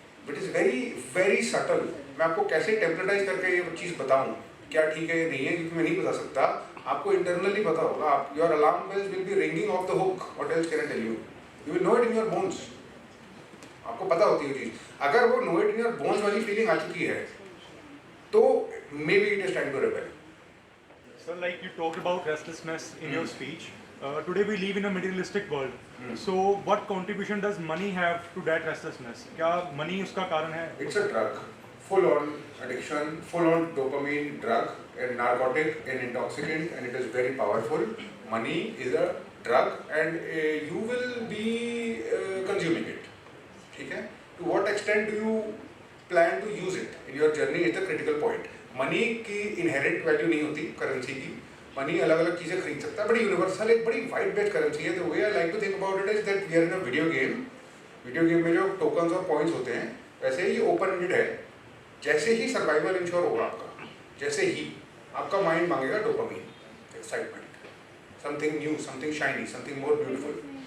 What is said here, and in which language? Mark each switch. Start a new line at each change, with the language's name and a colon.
English: It is very very subtle.
Hindi: मैं आपको कैसे टेम्परेटाइज करके ये चीज़ बताऊँ क्या ठीक है या नहीं है, क्योंकि मैं नहीं बता सकता, आपको इंटरनली पता होगा।
English: आप your alarm bells will be ringing off the hook, what else can I tell you, you will know it in your bones.
Hindi: आपको पता होती है चीज़। अगर वो
English: know it in your bones
Hindi: वाली फीलिंग आ चुकी है तो
English: Maybe it is time to rebel. So like you talked about restlessness in your speech. Today we live in a materialistic world. So what contribution does money have to that restlessness?
Hindi: क्या money उसका कारण है?
English: It's a drug, full on addiction, full on dopamine drug, a narcotic, an intoxicant, and it is very powerful. Money is a drug, and you will be consuming it.
Hindi: ठीक है?
English: To what extent do you plan to use it in your journey is the critical point.
Hindi: Money की inherent value नहीं होती currency की। Money अलग अलग चीज़ें खरीद सकता है, बड़ी यूनिवर्सल, एक बड़ी वाइड बेस्ड करेंसी है।
English: the way I like to think about it is that we are in a
Hindi: video game. Video game में जो टोकन्स और पॉइंट्स होते हैं, वैसे ही ओपन एंडेड है। जैसे ही सर्वाइवल इंश्योर होगा आपका, जैसे ही आपका माइंड मांगेगा dopamine, excitement,
English: Something new, something shiny, something more beautiful.